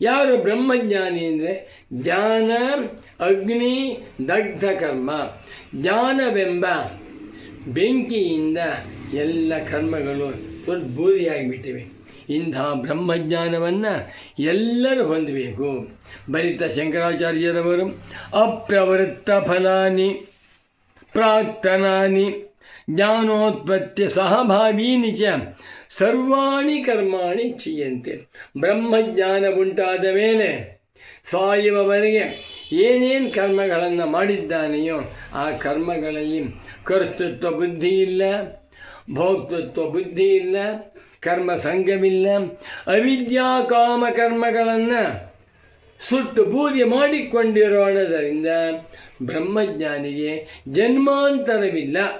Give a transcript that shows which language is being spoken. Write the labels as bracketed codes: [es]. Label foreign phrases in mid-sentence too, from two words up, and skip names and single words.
[kn] ಯಾರು ಬ್ರಹ್ಮಜ್ಞಾನಿ ಅಂದರೆ [sa] ಜ್ಞಾನ ಅಗ್ನಿ ದಗ್ಧ ಕರ್ಮ, [kn] ಜ್ಞಾನವೆಂಬ ಬೆಂಕಿಯಿಂದ ಎಲ್ಲ ಕರ್ಮಗಳು ಸ್ವಲ್ಪ ಬೂದಿಯಾಗಿಬಿಟ್ಟಿವೆ. ಇಂಥ ಬ್ರಹ್ಮಜ್ಞಾನವನ್ನು ಎಲ್ಲರೂ ಹೊಂದಬೇಕು. ಬರಿತ ಶಂಕರಾಚಾರ್ಯರವರು [sa] ಅಪ್ರವೃತ್ತ ಫಲಾನಿ ಪ್ರಾಕ್ತನಾನಿ ಜ್ಞಾನೋತ್ಪತ್ತಿ ಸಹಭಾವೀನಿ ಚ ಸರ್ವಾಣಿ ಕರ್ಮಾಣಿ ಚೀಯಂತೆ. [kn] ಬ್ರಹ್ಮಜ್ಞಾನ ಉಂಟಾದ ಮೇಲೆ ಸಾಯುವವರೆಗೆ ಏನೇನು ಕರ್ಮಗಳನ್ನು ಮಾಡಿದ್ದಾನೆಯೋ ಆ ಕರ್ಮಗಳಲ್ಲಿ ಕರ್ತೃತ್ವ ಬುದ್ಧಿ ಇಲ್ಲ, ಭೋಕ್ತೃತ್ವ ಬುದ್ಧಿ ಇಲ್ಲ, ಕರ್ಮ ಸಂಘವಿಲ್ಲ. ಅವಿದ್ಯಾ ಕಾಮ ಕರ್ಮಗಳನ್ನು ಸುಟ್ಟು ಬೂದಿ ಮಾಡಿಕೊಂಡಿರೋಣದರಿಂದ ಬ್ರಹ್ಮಜ್ಞಾನಿಗೆ ಜನ್ಮಾಂತರವಿಲ್ಲ.